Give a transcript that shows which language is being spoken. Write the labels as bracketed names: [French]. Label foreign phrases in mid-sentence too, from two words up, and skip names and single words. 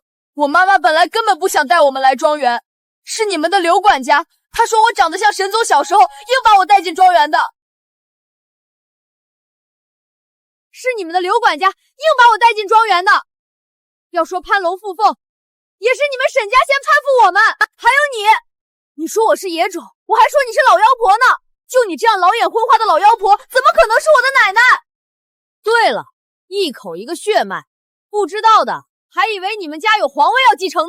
[Chinese] 我媽媽本來根本不想帶我們來莊園，是你們的劉管家，他說我長得像沈總小時候，硬把我帶進莊園的。是你們的劉管家硬把我帶進莊園的。要說攀龍附鳳，也是你們沈家先攀附我們。還有你說我是野種，我還說你是老妖婆呢。就你這樣老眼昏花的老妖婆，怎麼可能是我的奶奶？對了，一口一個血脈，不知道的還以為你們家有皇位要繼承呢。